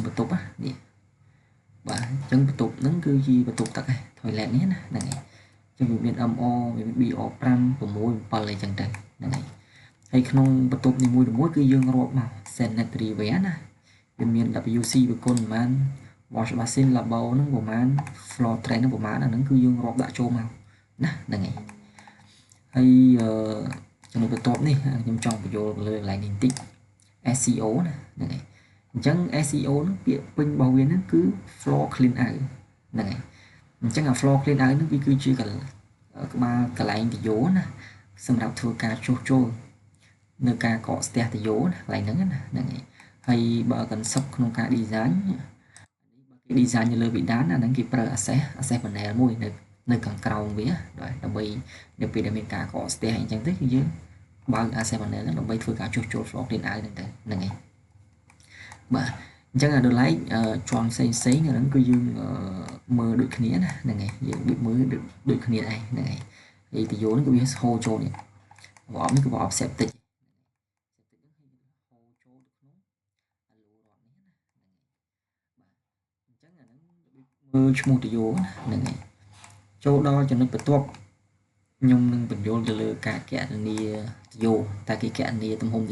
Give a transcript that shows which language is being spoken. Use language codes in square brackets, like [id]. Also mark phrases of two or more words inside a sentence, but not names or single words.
[km] បន្ទប់នេះបាទអញ្ចឹងបន្ទប់ហ្នឹងគឺជាបន្ទប់ទឹកឯ toilet នេះណាហ្នឹងហើយអញ្ចឹងវាមាន MO វាមាន BO 5 6 7អីចឹងទៅហ្នឹងហើយហើយក្នុងបន្ទប់នីមួយៗគឺយើងរាប់មក [en] sanitary ware [km] ណាវាមាន WC វាគុណប្រហែល wash [en] basin lavabo [km] ហ្នឹងប្រហែល [en] floor tray [km] ហ្នឹងប្រហែលអាហ្នឹងគឺយើងរាប់ដាក់ចូលមកណាហ្នឹងហើយហើយចំណុចបន្ទាប់នេះខ្ញុំចង់បញ្យល់លើកន្លែងនេះបន្តិច SEO ណាហ្នឹងហើយអញ្ចឹង SEO ហ្នឹងពាក្យ ពេញរបស់វាហ្នឹងគឺ [en] floor clean out [km] ហ្នឹងហើយអញ្ចឹងអា [en] floor clean out [km] ហ្នឹងវាគឺជាក្បាលកន្លែងទយោណាសម្រាប់ធ្វើការជួសជុលនៅការ កកស្ទះទយោណាកន្លែងហ្នឹងណាហ្នឹងហើយបើ concept ក្នុងការ design បើគេ design នៅលើវិដានអាហ្នឹងគេប្រើ [en] access panel [km] មួយនៅខាងក្រោមវាដើម្បីនៅពេលដែលមានការកកស្ទះអីចឹងទៅគឺយើងបើក [en] access panel [km] ហ្នឹងដើម្បីធ្វើការជួសជុល [en] floor clean out [km] ហ្នឹងទៅហ្នឹងហើយបាទអញ្ចឹងដល់ឡែកជាន់ផ្សេងហ្នឹងគឺយើងមើលដូចគ្នាណាហ្នឹងហើយយើងមើលដូចគ្នាដែរហ្នឹងហើយហើយទយោហ្នឹងគឺវាហូរចូលនេះប្រអប់នេះគឺប្រអប់ septic មើលឈ្មោះទយោហ្នឹងហើយចូលដល់ចំណុចបន្ទាប់ខ្ញុំនឹងបញ្យល់ទៅលើការគណនាទយោតើគេគណនាទំហំទ